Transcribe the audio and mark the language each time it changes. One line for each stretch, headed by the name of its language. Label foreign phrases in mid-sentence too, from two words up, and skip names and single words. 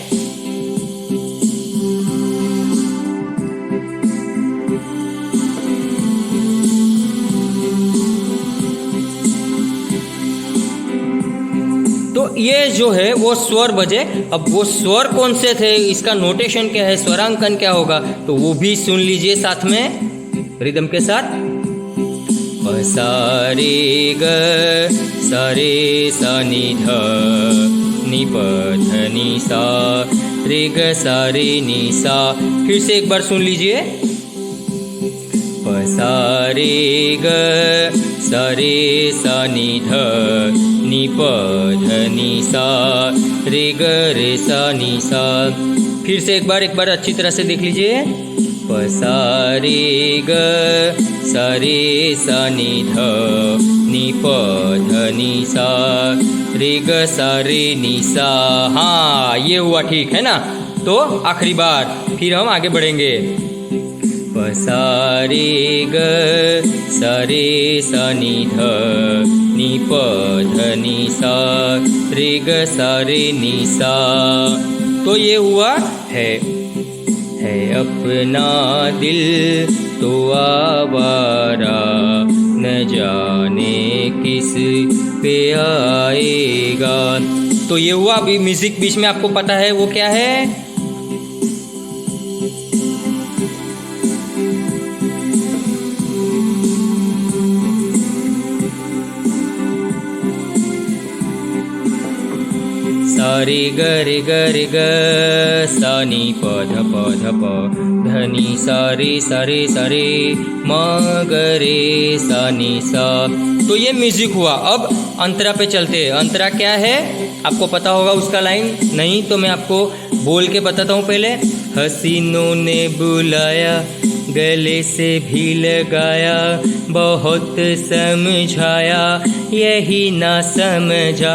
Hindi: तो ये जो है वो स्वर बजे। अब वो स्वर कौन से थे, इसका नोटेशन क्या है, स्वरांकन क्या होगा, तो वो भी सुन लीजिए साथ में रिदम के साथ। सा रे ग सा नी ध नी प ध नी सा रे ग सा रे नी सा। फिर से एक बार सुन लीजिए। सा रे ग सा नी ध नी प ध नी सा रे ग रे सा नी सा। फिर से एक बार अच्छी तरह से देख लीजिए। प सा रे ग सा रे सा नि ध नि प ध नि सा रे ग सा रे नि सा। हाँ, ये हुआ ठीक है ना। तो आखिरी बार फिर हम आगे बढ़ेंगे। प सा रे ग सा रे सा नि ध नि प ध नि सा रे ग सा रे नि सा। तो ये हुआ है अपना दिल तो आवारा, न जाने किस पे आएगा। तो ये हुआ। अभी म्यूजिक बीच में आपको पता है वो क्या है? सा रे ग रे ग रे ग सा नि प ध प ध नि सा रे म ग रे सा नि सा। तो ये म्यूजिक हुआ। अब अंतरा पे चलते हैं। अंतरा क्या है आपको पता होगा उसका लाइन, नहीं तो मैं आपको बोल के बताता हूँ पहले। हसीनों ने बुलाया गले से भी लगाया, बहुत समझाया यही ना समझा।